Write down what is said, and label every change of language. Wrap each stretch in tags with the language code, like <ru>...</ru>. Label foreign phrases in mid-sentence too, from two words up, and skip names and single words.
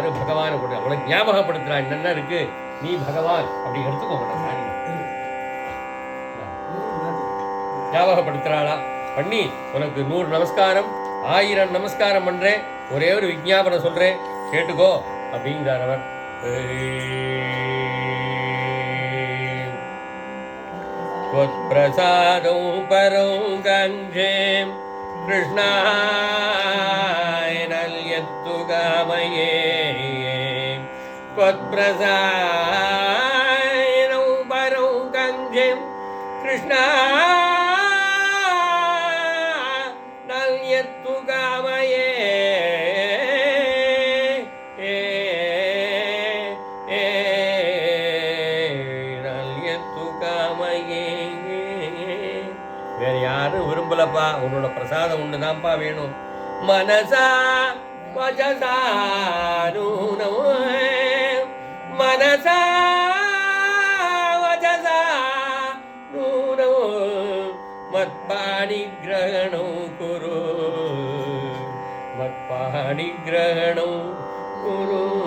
<ta>பகவானை போட்டு உனக்கு ஞாபகப்படுத்துறான் என்னென்ன இருக்கு, நீ பகவான் அப்படி எடுத்துக்கோங்க. ஞாபகப்படுத்துறாளா பண்ணி உனக்கு 100 நமஸ்காரம் 1000 நமஸ்காரம் பண்றேன். ஒரே ஒரு விஞ்ஞாபனம் சொல்றேன், கேட்டுக்கோ அப்படிங்கிறார் அவர்.</ta> <sa>त्वत्प्रसादं परं काञ्जे कृष्णाय नल्यत्तु कामये त्वत्प्रसादं परं काञ्जे कृष्णाय नल्यत्तु कामये</sa> <ta>வேற யாரும் விரும்பலப்பா, உன்னோட பிரசாதம் ஒண்ணுதான்ப்பா வேணும்.</ta> <sa>मनसा वचसा नूनो मनसा वचसा नूनो मत्पाणि ग्रहणं कुरु मत्पाणि ग्रहणं कुरु.</sa>